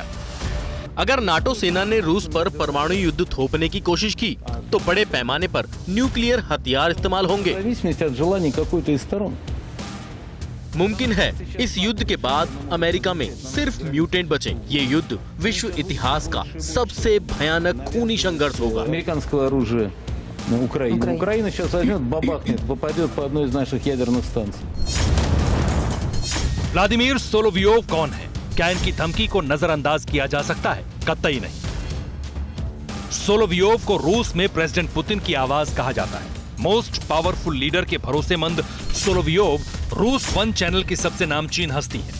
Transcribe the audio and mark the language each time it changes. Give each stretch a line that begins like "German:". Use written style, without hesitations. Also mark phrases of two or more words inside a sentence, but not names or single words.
Hindi: अगर नाटो सेना ने रूस पर परमाणु युद्ध थोपने की कोशिश की तो बड़े पैमाने पर न्यूक्लियर हथियार इस्तेमाल होंगे। मुमकिन है इस युद्ध के बाद अमेरिका में सिर्फ म्यूटेंट बचे। ये युद्ध विश्व इतिहास का सबसे भयानक खूनी संघर्ष होगा।
Russian: Украина сейчас возьмет, бабахнет, попадет по одной из наших ядерных станций.
Hindi: व्लादिमीर सोलोवियोव कौन है? क्या इनकी धमकी को नजरअंदाज किया जा सकता है? कतई नहीं। सोलोवियोव को रूस में प्रेसिडेंट पुतिन की आवाज कहा जाता है।
English: most powerful leader
Hindi: के भरोसेमंद सोलोवियोव रूस 1 चैनल की सबसे नामचीन हस्ती हैं।